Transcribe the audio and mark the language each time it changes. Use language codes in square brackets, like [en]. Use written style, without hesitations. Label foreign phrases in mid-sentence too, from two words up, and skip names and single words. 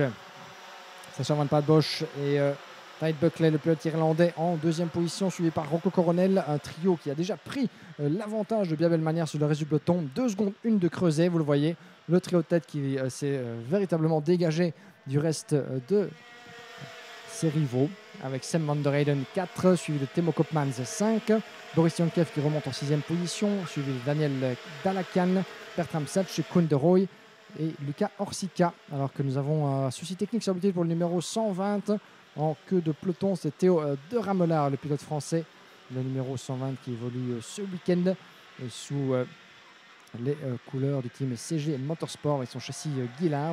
[fr] Sacha Van Paetbosch et Tad Buckley, le pilote irlandais, en deuxième position, suivi par Rocco Coronel, un trio qui a déjà pris l'avantage de bien belle manière sur le reste du peloton. 2 secondes 1 de creuset, vous le voyez. Le trio de tête qui s'est véritablement dégagé du reste de ses rivaux, avec Sam van der Heyden 4, suivi de Timo Koopmans 5, Boris Jankev qui remonte en 6e position, suivi de Daniel Dalakian, Bertram Satch, Koen de Rooij et Luca Orsica. Alors que nous avons un souci technique sur pour le numéro 120 en queue de peloton, c'est Théo de Ramelard, le pilote français, le numéro 120 qui évolue ce week-end sous les couleurs du team CG Motorsport avec son châssis Guillard.